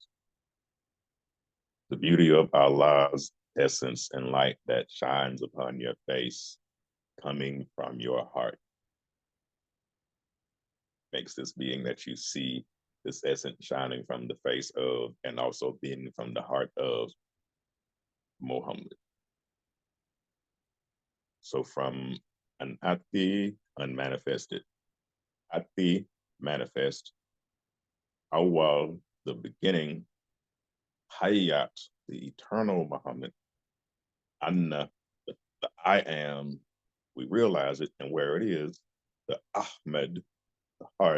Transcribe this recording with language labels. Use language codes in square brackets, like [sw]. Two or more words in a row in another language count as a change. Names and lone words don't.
[en] The beauty of Allah's essence and light that shines upon your face coming from your heart makes this being that you see, this essence shining from the face of and also being from the heart of Muhammad. So from an ati, unmanifested, ati, manifest, awal, the beginning, hayat, the eternal Muhammad, anna, the I am, we realize it and where it is, the Ahmed, the heart.